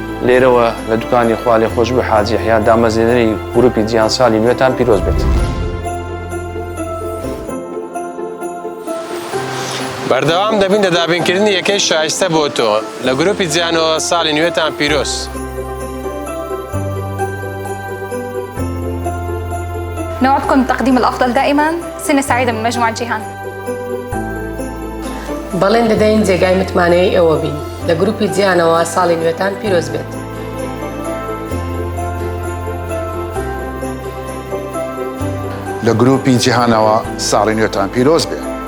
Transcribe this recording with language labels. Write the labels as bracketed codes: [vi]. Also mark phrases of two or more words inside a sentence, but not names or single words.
[ckb] لێرەوە لە دوکانی خوا لێخۆش بە حاجی حیا دامەزێنەری گروپی جیهان ساڵی نوێتان پیرۆز بێت. بەردەوام دەبین لە دابینکردنی یەکەی شایستە بۆ تۆ لە گروپی جیهانەوە ساڵی نوێتان پیرۆز. [ar] نوعدكم بتقديم الأفضل دائما. سنة سعيدة من مجموعة جيهان. [ckb] بەڵێن دەدەین جێگای متمانەی ئەوە بین لە گروپی جیهانەوە ساڵی نوێتان پیرۆز بێت. لە گروپی جیهانەوە ساڵی نوێتان پیرۆز بێت.